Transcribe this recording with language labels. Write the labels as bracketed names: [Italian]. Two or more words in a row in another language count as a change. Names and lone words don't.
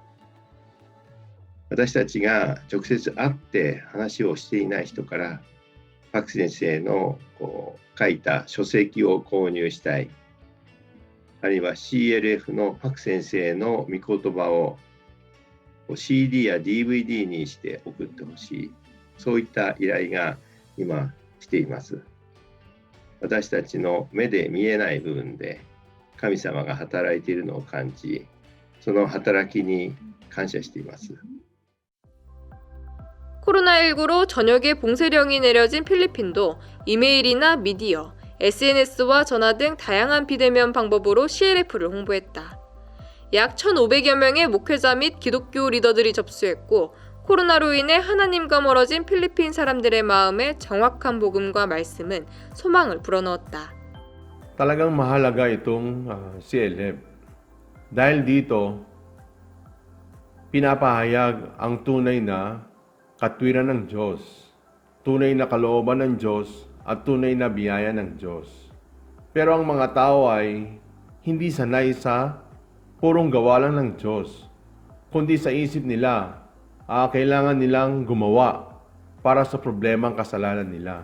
[Japanese] 私たちが直接会って話をしていない人からパク先生の書いた書籍を購入したい、あるいは CLF のパク先生の御言葉を CD や DVD にして送ってほしい、そういった依頼が今来ています。私たちの目で見えない部分で神様が働いているのを感じ、その働きに感謝しています。 [Korean] 코로나19로 전역에 봉쇄령이 내려진 필리핀도 이메일이나 미디어, SNS와 전화 등 다양한 비대면 방법으로 CLF를 홍보했다. 약 1,500여 명의 목회자 및 기독교 리더들이 접수했고 코로나로 인해 하나님과 멀어진 필리핀 사람들의 마음에 정확한 복음과 말씀은 소망을 불어넣었다. [Filipino] Talagang mahalaga itong CLF dahil dito pinapahayag ang tunay na katwiran ng Diyos, tunay na kalooban ng Diyos at tunay na biyaya ng Diyos. Pero ang mga tao ay hindi sanay sa purong gawa lang ng Diyos, kundi sa isip nila, kailangan nilang gumawa para sa problemang kasalanan nila.